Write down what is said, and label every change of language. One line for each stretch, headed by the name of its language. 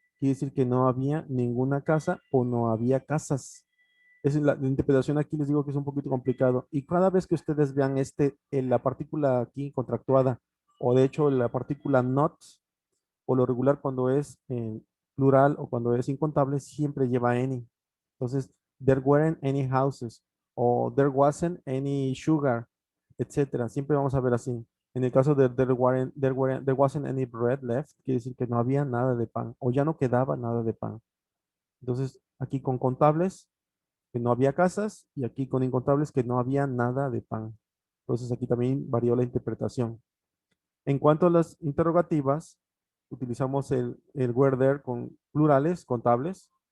Spanish: Quiere decir que no había ninguna casa o no había casas. La interpretación aquí les digo que es un poquito complicado. Y cada vez que ustedes vean en la partícula aquí contractuada, o de hecho la partícula not, o lo regular cuando es en plural o cuando es incontable, siempre lleva any. Entonces,
English: there weren't any houses, o there wasn't any sugar, etcétera.
Spanish: Siempre vamos a ver así. En el caso de
English: there wasn't any bread left,
Spanish: quiere decir que no había nada de pan, o ya no quedaba nada de pan. Entonces, aquí con contables, que no había casas, y aquí con incontables, que no había nada de pan. Entonces, aquí también varió la interpretación. En cuanto a las interrogativas, utilizamos el were there con plurales, contables.